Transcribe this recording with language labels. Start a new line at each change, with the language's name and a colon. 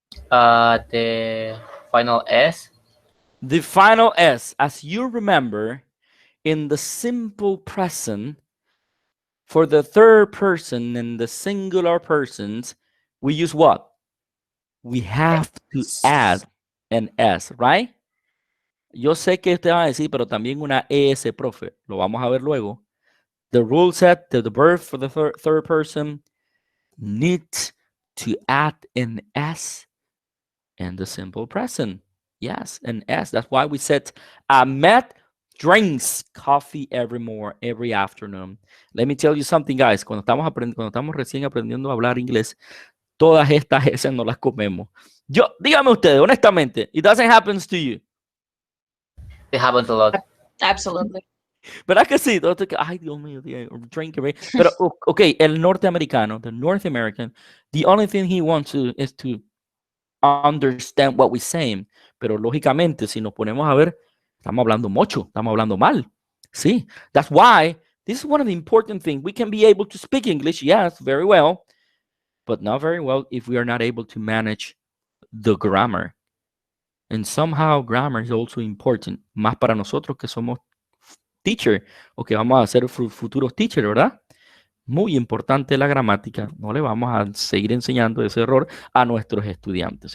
English: The final S. The final S, as you remember, in the simple present, for the third person and the singular persons, we use what? We have to add an S, right?
Spanish: Yo sé que usted va a decir, pero también una ES, profe. Lo vamos a ver luego.
English: The rule set that the verb for the third person needs to add an S in the simple present. Yes, an S. That's why we said Ahmed drinks coffee every afternoon. Let me tell you something, guys.
Spanish: Cuando estamos recién aprendiendo a hablar inglés, todas estas S no las comemos. Dígame ustedes, honestamente,
English: it doesn't happen to you. It happens a lot. Absolutely.
Spanish: ¿Verdad que sí? Ay, Dios mío,
English: drink every.
Spanish: Pero, okay, el norteamericano,
English: the North American, the only thing he wants is to understand what we're saying.
Spanish: Pero lógicamente, si nos ponemos a ver, Estamos hablando mucho, estamos hablando mal.
English: See, that's why this is one of the important things. We can be able to speak English, yes, very well, but not very well if we are not able to manage the grammar. And somehow grammar is also important,
Spanish: más para nosotros que somos teacher o que vamos a ser futuros teacher, ¿verdad? Muy importante la gramática. No le vamos a seguir enseñando ese error a nuestros estudiantes.